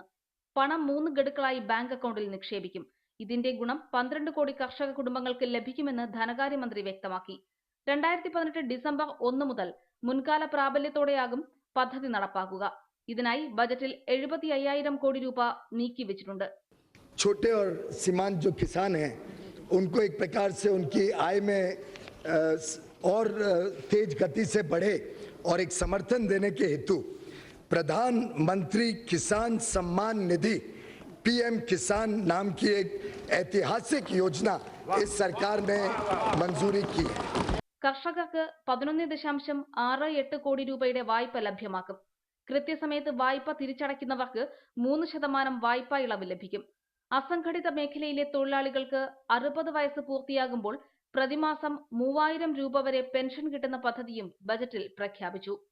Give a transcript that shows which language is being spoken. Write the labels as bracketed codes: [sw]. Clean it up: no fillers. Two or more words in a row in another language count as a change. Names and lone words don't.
[ml] പണം 3 ഗഡുക്കളായി ബാങ്ക് അക്കൗണ്ടിൽ നിക്ഷേപിക്കും. ഇതിന്റെ ഗുണം 12 കോടി കർഷക കുടുംബങ്ങൾക്ക് ലഭിക്കുമെന്ന് ധനകാര്യമന്ത്രി വ്യക്തമാക്കി. 2018 ഡിസംബർ 1 മുതൽ മുൻകാല പ്രാബല്യത്തോടെയാകും പദ്ധതി നടപ്പാക്കുക. ഇതിനായി ബജറ്റിൽ 75,000 കോടി രൂപ നീക്കിവെച്ചിട്ടുണ്ട്. [hi] छोटे और सीमांत जो किसान हैं उनको एक प्रकार से उनकी आय में और तेज गति से बढ़े और एक समर्थन देने के हेतु प्रधानमंत्री किसान सम्मान निधि PM किसान नाम की एक ऐतिहासिक योजना इस सरकार ने मंजूरी की है. [ml] കർഷകർക്ക് 11.68 കോടി രൂപയുടെ വായ്പ ലഭ്യമാക്കും. കൃത്യസമയത്ത് വായ്പ തിരിച്ചടയ്ക്കുന്നവർക്ക് 3% വായ്പാ ഇളവ് ലഭിക്കും. അസംഘടിത മേഖലയിലെ തൊഴിലാളികൾക്ക് 60 വയസ്സ് പൂർത്തിയാകുമ്പോൾ പ്രതിമാസം 3000 രൂപ വരെ പെൻഷൻ കിട്ടുന്ന പദ്ധതിയും ബജറ്റിൽ പ്രഖ്യാപിച്ചു.